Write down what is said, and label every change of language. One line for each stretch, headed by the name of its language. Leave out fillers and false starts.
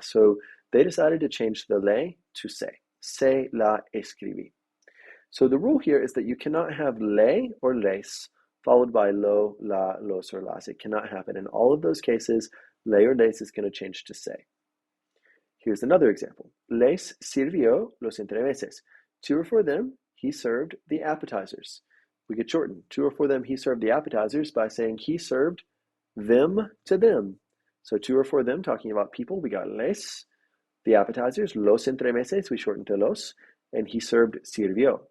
English: So they decided to change the le to se.
Spanish: Se la escribí.
English: So the rule here is that you cannot have le or les followed by lo, la, los, or las. It cannot happen. In all of those cases, le or les is going to change to se. Here's another example.
Spanish: Les sirvió los entremeses.
English: To or for them, he served the appetizers. We could shorten. To or for them, he served the appetizers by saying he served them to them. So to or for them, talking about people, we got les, the appetizers, los entremeses, we shortened to los, and he served sirvió.